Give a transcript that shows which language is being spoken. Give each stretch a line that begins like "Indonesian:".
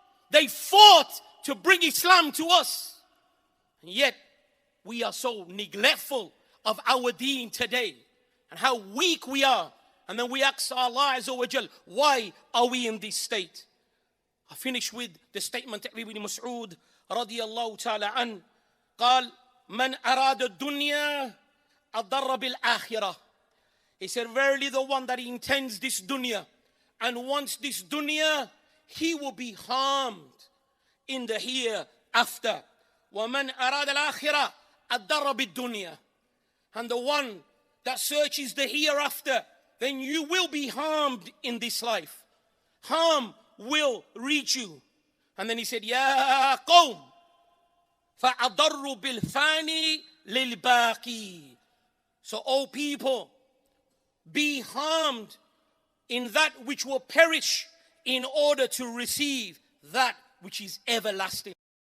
English: They fought to bring Islam to us. And yet, we are so neglectful of our deen today. And how weak we are. And then we ask Allah Azza wa Jal, why are we in this state? I finish with the statement of Ibn Mas'ud radiyallahu ta'ala an.
Arabic: قال من أراد الدنيا أضر بالآخرة.
English: He said, verily the one that intends this dunya and wants this dunya, he will be harmed in the hereafter.
Arabic: وَمَنْ أَرَادَ الْآخِرَةَ أَضَّرَ بِالدُّنْيَا.
English: And the one that searches the hereafter, then you will be harmed in this life. Harm will reach you. And then he said,
Arabic: يَا قَوْمِ فَأَضَرُّوا بِالْفَانِ لِلْبَاقِي.
English: So, O people, be harmed in that which will perish in order to receive that which is everlasting.